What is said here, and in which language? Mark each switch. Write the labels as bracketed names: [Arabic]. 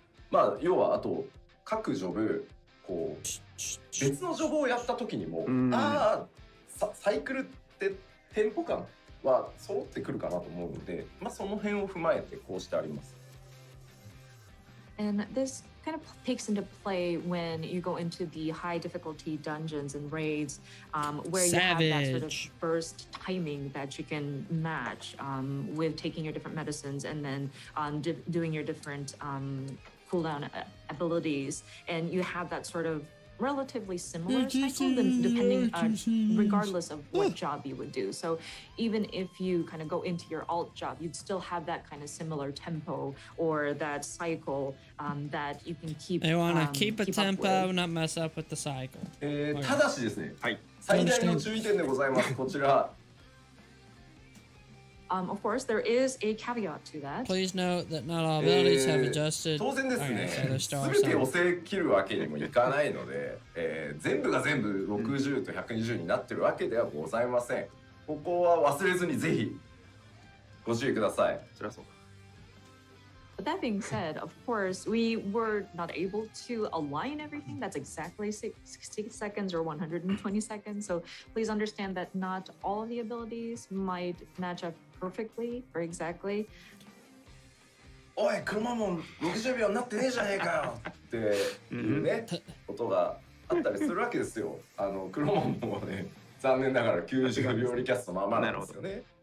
[Japanese] まあ要はあと各ジョブこう別のジョブをやった時にも、サイクルってテンポ感は揃ってくるかなと思うので、まあ、その辺を踏まえてこうしてあります。 [English] And this kind of takes into play when you go into the high difficulty dungeons and raids, where you have that sort of burst timing that you can match with taking your different medicines and then doing your different cooldown abilities, and you have that sort of relatively similar cycle depending regardless of what job you would do. So even if you kind of go into your alt job, you'd still have that kind of similar tempo or that cycle that you can keep. They want to keep a tempo, not mess up with the cycle. [Japanese] ただしですね、最大の注意点でございます。こちら。 [English] Of course, there is a caveat to that. Please note that not all abilities have adjusted. [Japanese] 当然ですね、全てをせ切るわけにもいかないので、全部が全部60と120になってるわけではございません。ここは忘れずにぜひご注意ください。そりゃそう。 [English] But that being said, of course, we were not able to align everything. That's exactly 60 seconds or 120 seconds. So please understand that not all of the abilities might match up perfectly or exactly. [Japanese] おい、クロマモン60秒になってねえじゃねえかよっていうね、ことがあったりするわけですよ。クロマモンもね、残念ながら90秒リキャストままなんですよね。